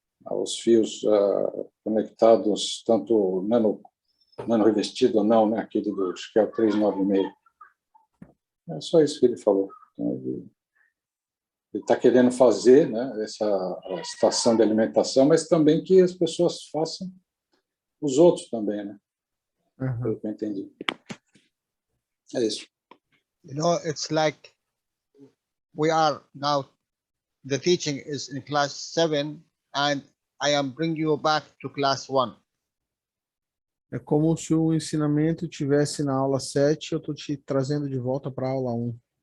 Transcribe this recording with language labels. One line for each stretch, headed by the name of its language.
Portuguese: Os fios conectados, tanto nano revestido ou não, né, aquele acho que é o 396. É só isso que ele falou. Então, ele está querendo fazer, né, essa estação de alimentação, mas também que as pessoas façam os outros também, né? Uhum. Pelo que eu entendi. É isso.
English: You know, it's like we are now, the teaching is in class 7 and I am bringing you back to class 1.
Portuguese: É como se o ensinamento tivesse na aula 7 e eu tô te trazendo de volta para a aula 1.